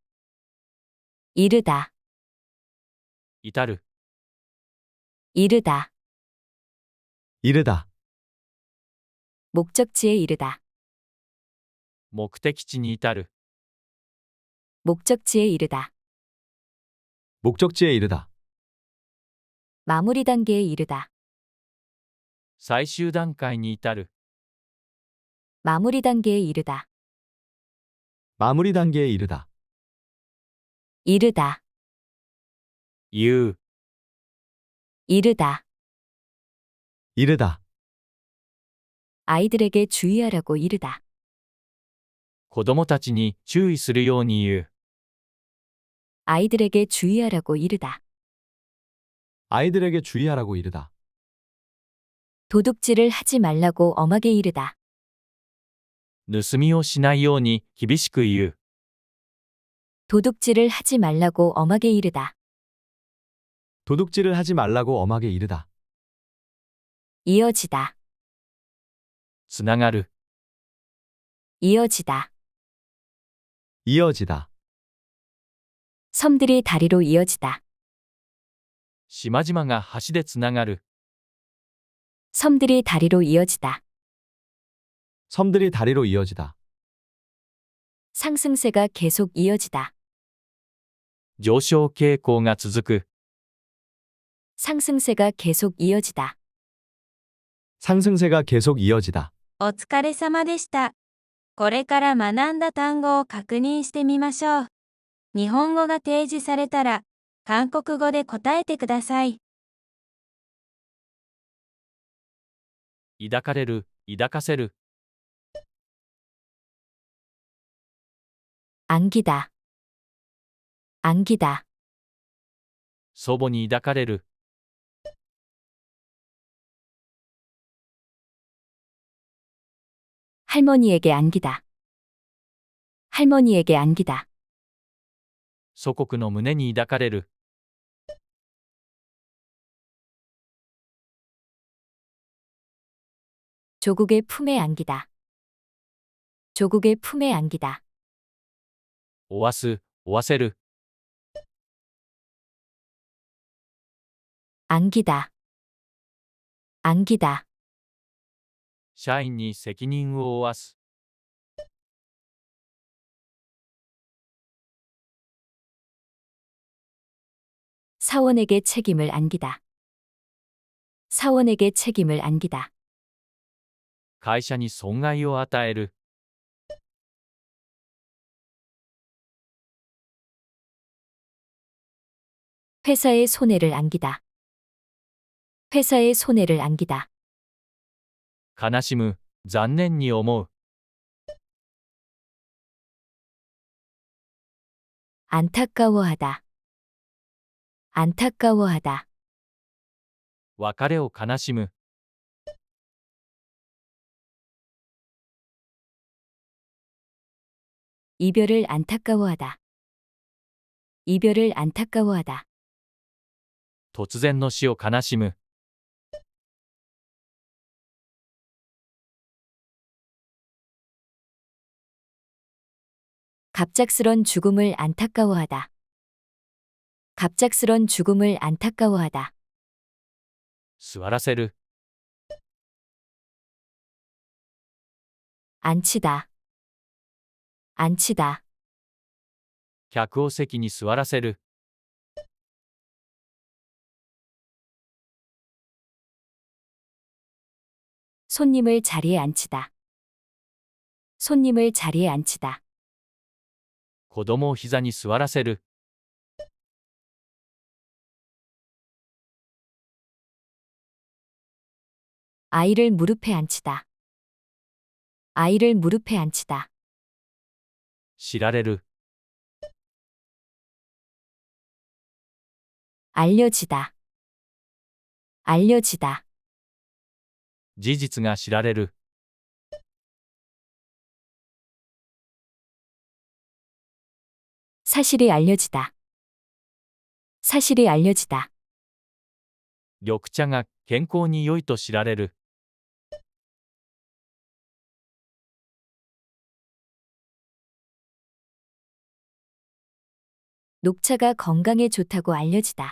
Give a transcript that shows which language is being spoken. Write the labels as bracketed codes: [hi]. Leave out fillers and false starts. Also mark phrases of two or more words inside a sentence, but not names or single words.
[ko] 이르다. [ja] 至る。 [ko] 이르다. 이르다. 목적지에 이르다. [ja] 目的地に至る。 [ko] 목적지에 이르다. 목적지에 이르다. 마무리 단계에 이르다. [ja] 最終段階に至る。 [ko] 마무리 단계에 이르다. 마무리 단계에 이르다. 이르다. [ja] 言う。 [ko] 이르다. 이르다. 아이들에게 주의하라고 이르다. [ja] 子供たちに注意するように言う。 [ko] 아이들에게 주의하라고 이르다. 아이들에게 주의하라고 이르다. 도둑질을 하지 말라고 엄하게 이르다. [ja] 盗みをしないように厳しく言う。 [ko] 도둑질을 하지 말라고 엄하게 이르다. 도둑질을 하지 말라고 엄하게 이르다. 이어지다. [ja] つながる。 [ko] 이어지다. 이어지다. 섬들이 다리로 이어지다. [ja] 島々が橋でつながる。 [ko] 섬들이 다리로 이어지다. 섬들이 다리로 이어지다. 상승세가 계속 이어지다. [ja] 上昇傾向が続く。 [ko] 상승세가 계속 이어지다. 상승세가 계속 이어지다. [ja] お疲れ様でした。これから学んだ単語を確認してみましょう。日本語が提示されたら、韓国語で答えてください。抱かれる、抱かせる。 [ko] 안기다. 안기다. [ja] 祖母に抱かれる。 [ko] 할머니에게 안기다. 할머니에게 안기다. [ja] 祖国の胸に抱かれる。 [ko] 조국의 품에 안기다. 조국의 품에 안기다. [ja] 負わす、負わせる。 [ko] 안기다. 안기다. [ja] 社員に責任を負わす。 [ko] 사원에게 책임을 안기다. 사원에게 책임을 안기다. [ja] 会社に損害を与える。 [ko] 회사의 손해를 안기다. 회사의 손해를 안기다. [ja] 悲しむ、残念に思う。 [ko] 안타까워하다. 안타까워하다. [ja] 別れを悲しむ。 [ko] 이별을 안타까워하다. 이별을 안타까워하다. [ja] 突然の死を悲しむ。 [ko] 갑작스런 죽음을 안타까워하다. 갑작스런 죽음을 안타까워하다. [ja] 座らせる、 [ko] 앉히다. 앉히다. [ja] 客を席に座らせる、 [ko] 손님을 자리에 앉히다. 손님을 자리에 앉히다. [ja] 子供を膝に座らせる、 [ko] 아이를 무릎에 앉히다. 아이를 무릎에 앉히다. [ja] 知られる、 [ko] 알려지다. 알려지다. [ja] 事実が知られる、 [ko] 사실이 알려지다. 사실이 알려지다. [ja] 緑茶が健康に良いと知られる、 [ko] 녹차가 건강에 좋다고 알려지다.